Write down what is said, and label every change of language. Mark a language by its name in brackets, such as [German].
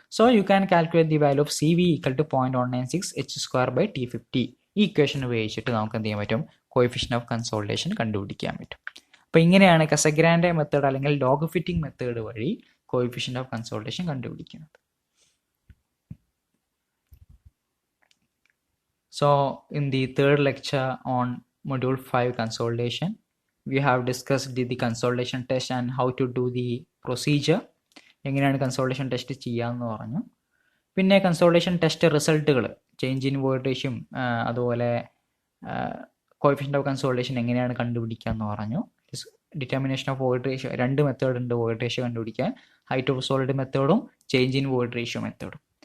[English] So you can calculate the value of CV = 0.196 h²/T50. [Malayalam] ഈ equation ഉപയോഗിച്ചിട്ട് നമുക്ക് എന്ത് ചെയ്യാൻ പറ്റും? കോഎഫിഷ്യന്റ് ഓഫ് കൺസോൾട്ടേഷൻ കണ്ടുപിടിക്കാൻ പറ്റും. അപ്പോൾ ഇങ്ങനെയാണ് കസഗ്രാൻഡെ മെത്തേഡ് അല്ലെങ്കിൽ ലോഗ് ഫിറ്റിംഗ് മെത്തേഡ് വഴി കോഎഫിഷ്യന്റ് ഓഫ് കൺസോൾട്ടേഷൻ കണ്ടുപിടിക്കുന്നത്. [English] So in the third lecture on module 5 consolidation, we have discussed the consolidation test and how to do the procedure. [Malayalam] എങ്ങനെയാണ് കൺസോൾട്ടേഷൻ ടെസ്റ്റ് ചെയ്യാമെന്ന് പറഞ്ഞു. പിന്നെ consultation test റിസൾട്ടുകൾ, change in void റേഷ്യം, അതുപോലെ coefficient of consultation എങ്ങനെയാണ് കണ്ടുപിടിക്കുക എന്ന് പറഞ്ഞു. Determination of void ratio, 2 method ഉണ്ട് വോയിഡ് റേഷ്യോ കണ്ടുപിടിക്കാൻ, height of solid മെത്തേഡും change in void ratio മെത്തേഡും.